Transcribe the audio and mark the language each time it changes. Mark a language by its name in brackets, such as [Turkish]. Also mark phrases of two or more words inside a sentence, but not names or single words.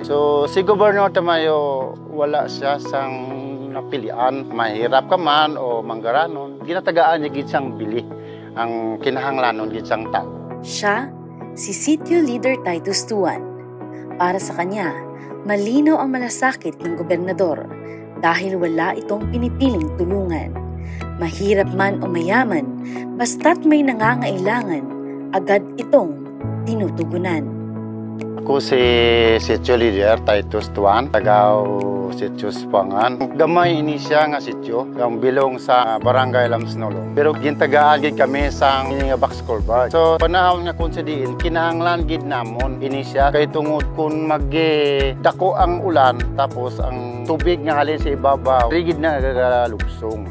[Hiligaynon] So si Gobernador Tamayo wala siya sang napilian, mahirap ka man o manggaranon, ginatagaan niya gid siyang bili ang kinahanglanon gid siyang tao. [Filipino] Siya, si Sitio Leader Titus Tuan. Para sa kanya, malinaw ang malasakit ng gobernador dahil wala itong pinipiling tulungan. Mahirap man o mayaman, basta't may nangangailangan, agad itong tinutugunan. [Hiligaynon] Ako si Sitio Leader Titus Tuan, tagaw Sitio Spangan. Gamay ini siya nga sitio, ang bilong sa Barangay Lamsnolong. Pero gintagaan gid kami sa nga [English] box culvert. [Hiligaynon] So panahon nga kun sa diin, kinahanglan gid namon ini siya kay tungod kun dako ang ulan tapos ang tubig nga halin sa ibabaw, rigid na nagalugsong.